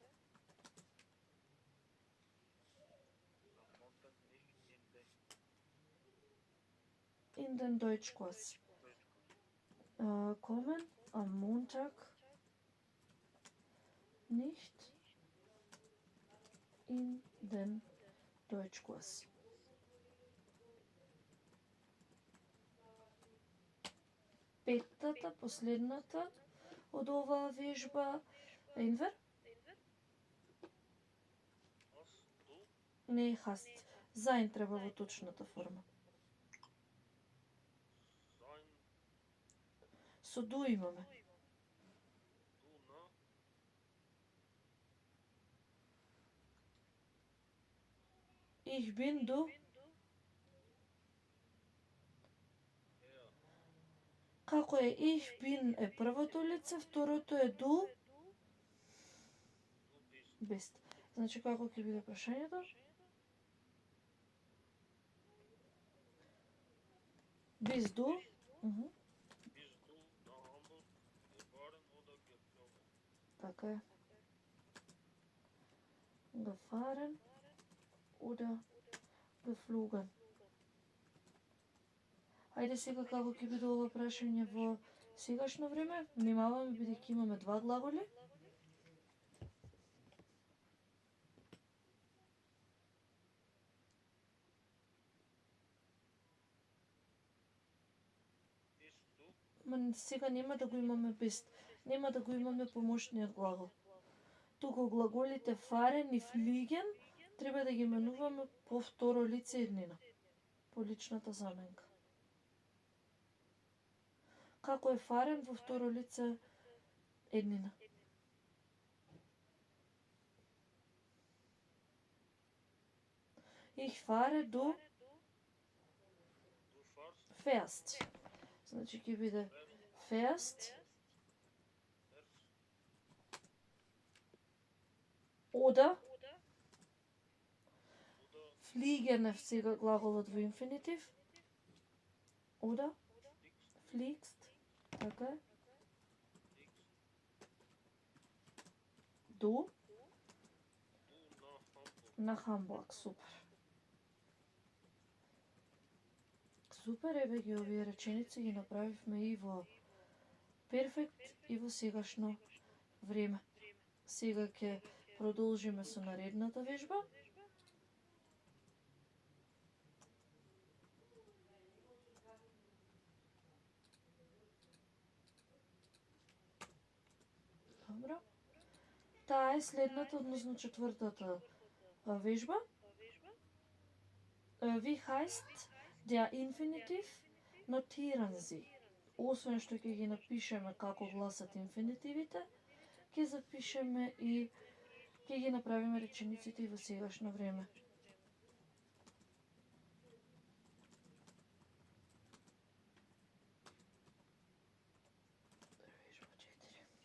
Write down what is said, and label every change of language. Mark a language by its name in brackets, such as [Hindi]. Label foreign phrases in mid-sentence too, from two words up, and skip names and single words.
[German] Am Montag nicht In den Deutschkurs. Kommen am Montag nicht in den Deutschkurs. [Macedonian] Петтата, последната од оваа вежба, Енвер? [German] Hast du [Macedonian] Не е хаст. Заин треба во точната форма. [German] sein [Macedonian] Со ду имаме. [German] du na Ich bin du. er [Macedonian] Како е [German] ich bin [Macedonian] е првото лице, второто е du, [German] du bist bist. [Macedonian] Значи како ќе биде прашањето? [German] Bist du? Мгм. bist du nach Hamburg gefahren oder geflogen? [Macedonian] Така е. [German] Gefahren oder geflogen. [Macedonian] Ајде сега како ќе биде ова прашање во сегашно време. Внимаваме бидејќи имаме два глаголи. Bist du Ма сега нема да го имаме bist. Нема да го имаме помошниот глагол. Туку глаголите fahren и fliegen треба да ги менуваме по второ лице еднина. По личната заменка. Како е fahren во второ лице еднина? [German] Ich fahre, du du fährst fährst. [Macedonian] Значи ќе биде [German] fährst oder oder [Macedonian] fliegen е сега глаголот во инфинитив. [German] Oder fliegst fliegst. Така е. fliegst Du du nach Hamburg. [Macedonian] на Хамбург. Супер. Супер, еве ги овие реченици ги направивме и во перфект и во сегашно време. Сега ќе продолжиме со наредната вежба. Добро. Таа е следната, односно четвртата вежба. [German] Wie heißt der Infinitiv? Notieren Sie. [Macedonian] Освен што ќе ги напишеме како гласат инфинитивите, ќе запишеме и ќе ги направиме речениците и во сегашно време. Вежба 4.